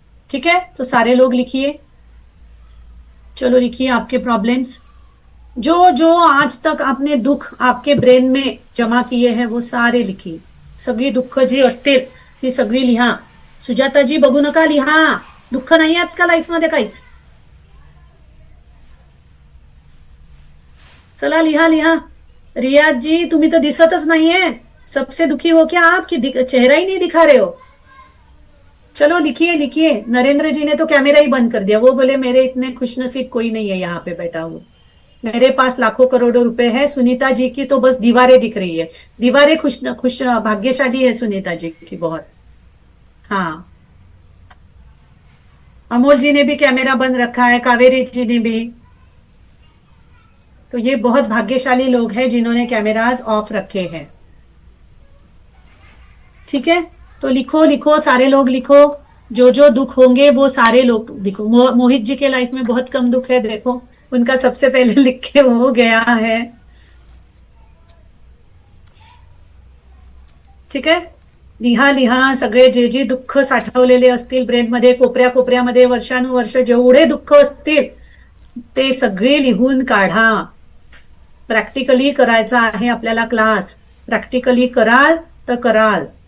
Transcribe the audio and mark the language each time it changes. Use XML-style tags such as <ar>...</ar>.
<hi>ठीक है, तो सारे लोग लिखिए, चलो लिखिए आपके प्रॉब्लम्स, जो जो आज तक आपने दुख आपके ब्रेन में जमा किए हैं, वो सारे लिखिए।</hi> <mr>सगळी दुःख जी असतील ती सगळी लिहा। सुजाताजी बघू नका, लिहा। दुःख नाही आहेत का लाईफ मध्ये काहीच? चला लिहा लिहा। रियाज जी, तुम्ही तो दिसतच नाहीये,</mr> <hi>सबसे दुखी हो क्या आप, कि चेहरा ही नहीं दिखा रहे हो? चलो लिखिए लिखिए। नरेंद्र जी ने तो कैमरा ही बंद कर दिया, वो बोले मेरे इतने खुशनसीब कोई नहीं है यहाँ पे बैठा हुआ, मेरे पास लाखों करोड़ों रुपए है। सुनीता जी की तो बस दीवारें दिख रही है, दीवारें खुश भाग्यशाली है सुनीता जी की बहुत। हाँ, अमोल जी ने भी कैमरा बंद रखा है, कावेरी जी ने भी। तो ये बहुत भाग्यशाली लोग हैं जिन्होंने कैमराज ऑफ रखे हैं। ठीक है, तो लिखो लिखो, सारे लोग लिखो, जो जो दुख होंगे वो सारे लोग लिखो। मोहित जी के लाइफ में बहुत कम दुख है, देखो उनका सबसे पहले लिख के हो गया है।</hi> <mr>ठीक आहे, लिहा लिहा सगळे जे जे दुःख साठवलेले असतील ब्रेनमध्ये, कोपऱ्या कोपऱ्यामध्ये वर्षानुवर्ष जेवढे दुःख असतील ते सगळे लिहून काढा। प्रॅक्टिकली करायचा आहे आपल्याला क्लास, प्रॅक्टिकली कराल तर कराल।</mr>